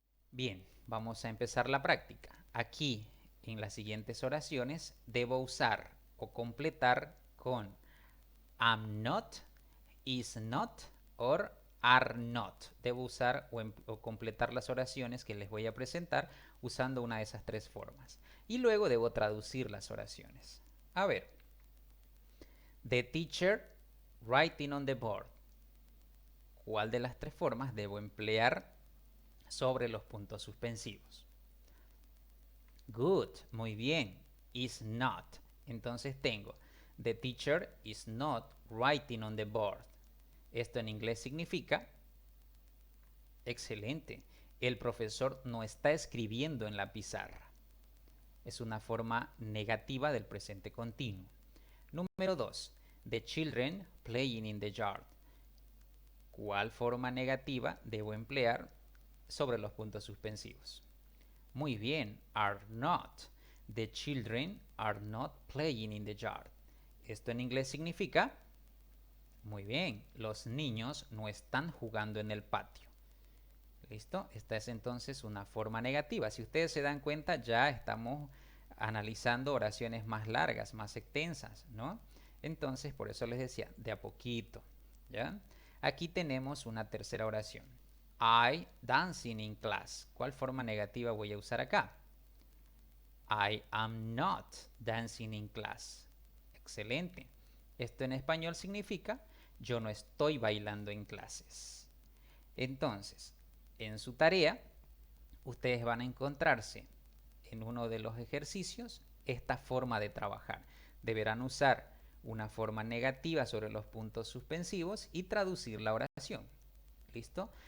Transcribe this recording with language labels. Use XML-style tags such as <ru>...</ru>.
<es>Bien, vamos a empezar la práctica. Aquí, en las siguientes oraciones, debo usar o completar con am not, is not or are not. Debo usar o completar las oraciones que les voy a presentar usando una de esas 3 formas. Y luego debo traducir las oraciones. A ver,</es> <en>the teacher writing on the board.</en> <es>¿Cuál de las 3 formas debo emplear sobre los puntos suspensivos?</es> <en>Good,</en> <es>muy bien.</es> <en>Is not.</en> <es>Entonces tengo,</es> <en>the teacher is not writing on the board.</en> <es>Esto en inglés significa, excelente, el profesor no está escribiendo en la pizarra. Es una forma negativa del presente continuo. Número</es> <en>2, the children playing in the yard.</en> <es>¿Cuál forma negativa debo emplear sobre los puntos suspensivos? Muy bien,</es> <en>are not. The children are not playing in the yard.</en> <es>Esto en inglés significa, muy bien, los niños no están jugando en el patio. ¿Listo? Esta es entonces una forma negativa. Si ustedes se dan cuenta, ya estamos analizando oraciones más largas, más extensas, ¿no? Entonces, por eso les decía, de a poquito, ¿ya? Aquí tenemos una tercera oración.</es> <en>I dancing in class.</en> <es>¿Cuál forma negativa voy a usar acá?</es> <en>I am not dancing in class.</en> <es>Excelente. Esto en español significa yo no estoy bailando en clases. Entonces, en su tarea, ustedes van a encontrarse en uno de los ejercicios esta forma de trabajar. Deberán usar una forma negativa sobre los puntos suspensivos y traducir la oración. ¿Listo?</es>